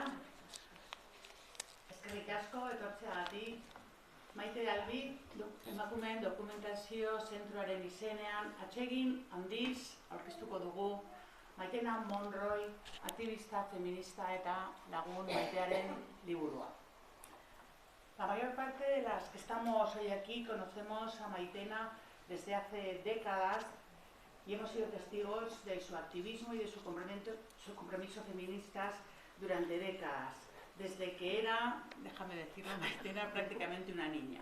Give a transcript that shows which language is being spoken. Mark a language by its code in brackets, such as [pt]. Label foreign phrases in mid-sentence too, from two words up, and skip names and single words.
[eu] Eskerrik asko etortzeagatik. Maite Albi, emakumeen dokumentazio zentroaren izenean atsegin handiz aurkeztuko dugu Maitena Monroy, aktivista feminista eta lagun Maitearen liburua. [es] La mayor parte de las que estamos hoy aquí conocemos a Maitena desde hace décadas y hemos sido testigos de su activismo y de su compromiso feministas durante décadas, desde que era, déjame decirlo, Maitena, prácticamente una niña.